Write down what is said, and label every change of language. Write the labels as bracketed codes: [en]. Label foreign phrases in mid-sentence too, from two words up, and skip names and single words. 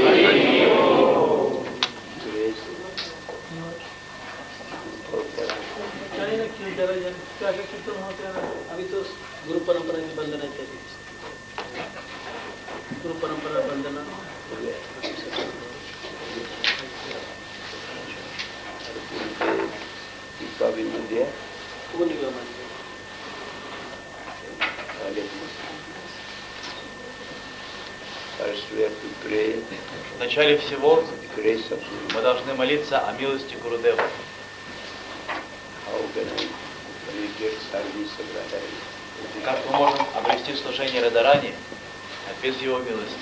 [hi] अभी तो गुरु परंपरा की वंदना चली। गुरु परंपरा वंदना वो नहीं हुआ। [ru] Вначале всего мы должны молиться о милости Гурудева. Как мы можем обрести служение Радарани без его милости?